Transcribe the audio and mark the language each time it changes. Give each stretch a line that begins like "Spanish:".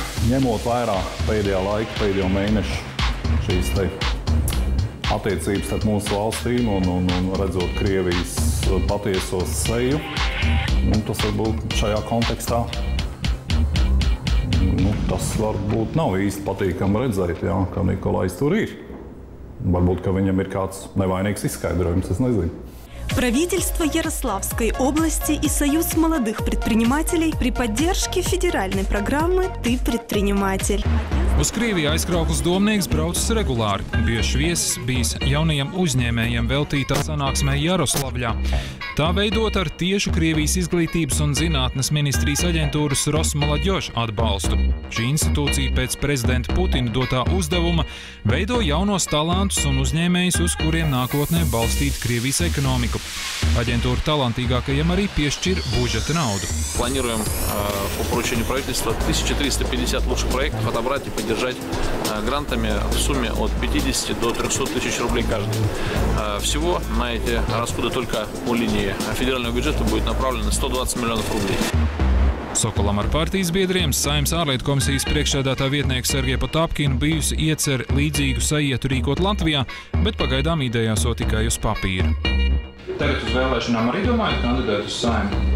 Latvian: Ņemot vērā pēdējā laika, pēdējo mēnešu šīs attiecības starp mūsu valstīm un redzot Krievijas patieso seju, tas varbūt šajā kontekstā tas varbūt nav īsti patīkami redzēt, ka Nikolais tur ir. Varbūt, ka viņam ir kāds nevainīgs izskaidrojums, es nezinu.
Russian: Правительство Ярославской области и Союз молодых предпринимателей при поддержке федеральной программы «Ты предприниматель».
Latvian: Uz Krieviju Aizkraukles domnieks braucis regulāri. Biežs viesis bijis jaunajiem uzņēmējiem veltītā sanāksmē Jaroslavļā. Tā veidot ar tiešu Krievijas izglītības un zinātnes ministrijas aģentūras Rosmolaďož atbalstu. Šī institūcija pēc prezidenta Putina dotā uzdevuma veido jaunos talantus un uzņēmējus, uz kuriem nākotnē balstīt Krievijas ekonomiku. Aģentūra talantīgākajiem arī piešķir budžeta naudu.
Russian: Планируем по поручению правительства 1350 лучших проектов отобрать и поддержать грантами в сумме от 50 до 300 тысяч рублей каждый. Всего на эти расходы только по линии федерального бюджета будет направлено 120 миллионов рублей.
Latvian: Sokolam ar partijas biedriem Saeimas ārlietu komisijas priekšsēdētā vietnieka Sergeja Potapkina bijusi iecer līdzīgu sajietu rīkot Latvijā, bet pagaidām ideja esot tikai uz papīra. Tagad uz vēlēšanām arī domājat kandidēt uz Saeimu?